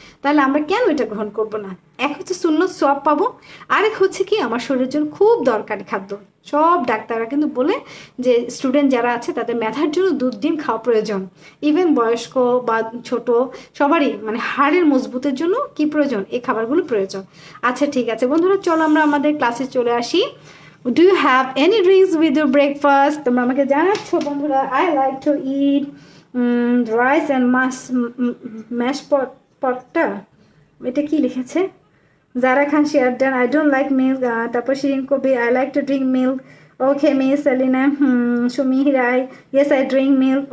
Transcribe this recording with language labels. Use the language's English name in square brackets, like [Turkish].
[Bangla] তাহলে আমরা কেন এটা গ্রহণ করব না? এক হচ্ছে সুন্নত সওয়াব পাবো, আরেক হচ্ছে কি আমার শরীরের জন্য খুব দরকারি খাদ্য। সব ডাক্তাররা কিন্তু বলে যে স্টুডেন্ট যারা আছে তাদের মেধার জন্য দুধ ডিম খাওয়া প্রয়োজন। ইভেন বয়স্ক বা ছোট সবারই মানে হাড়ের মজবুতের জন্য কি প্রয়োজন? এই খাবারগুলো প্রয়োজন। আচ্ছা ঠিক আছে বন্ধুরা, চলো আমরা আমাদের ক্লাসে চলে আসি। [English] Do you have any drinks with your breakfast? [Bangla] তোমরা আমাকে জানাচ্ছ বন্ধুরা। [English] I like to eat rice and mash potটা, [Bangla] এটা কি লিখেছে? [English] Zara Khan share done, I don't like milk। [Bangla] তারপর [English] Shirin Kabi, I like to drink milk। Okay, miss Selina, Sumi Rai, yes I drink milk।